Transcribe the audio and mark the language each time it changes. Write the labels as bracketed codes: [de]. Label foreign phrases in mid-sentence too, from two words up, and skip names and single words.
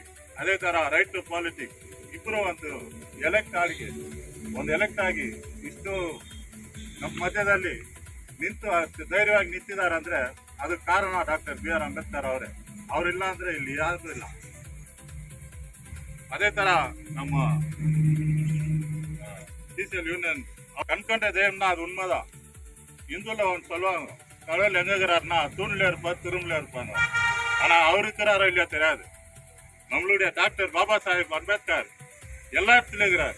[kn] ಅದೇ ತರ [en] right to politics, [kn] ಇಬ್ಬರು ಒಂದು ಎಲೆಕ್ಟ್ ಆಗಿ ಇಷ್ಟು ನಮ್ಮ ಮಧ್ಯದಲ್ಲಿ ನಿಂತು ಅಷ್ಟು ಧೈರ್ಯವಾಗಿ ನಿಂತಿದ್ದಾರೆ ಅಂದ್ರೆ ಅದಕ್ಕೆ ಕಾರಣ ಡಾಕ್ಟರ್ B.R. ಅಂಬೇಡ್ಕರ್ ಅವರೇ. ಅವರಿಲ್ಲ ಅಂದ್ರೆ ಇಲ್ಲಿ ಯಾರು ಇಲ್ಲ. ಅದೇ ತರ ನಮ್ಮ [ta] சிசிஎல் யூனியன் கண்கண்டதே அது உண்மைதான். இந்துல ஒன்று சொல்லுவாங்க, கடவுள் எங்க இருக்கிறாருன்னா தூணில் இருப்பார், திரும்பில இருப்பாங்க. ஆனா அவர் இருக்கிறாரோ இல்லையா தெரியாது. நம்மளுடைய டாக்டர் பாபா சாஹேப் அம்பேத்கர் எல்லா இடத்துலயும் இருக்கிறார்.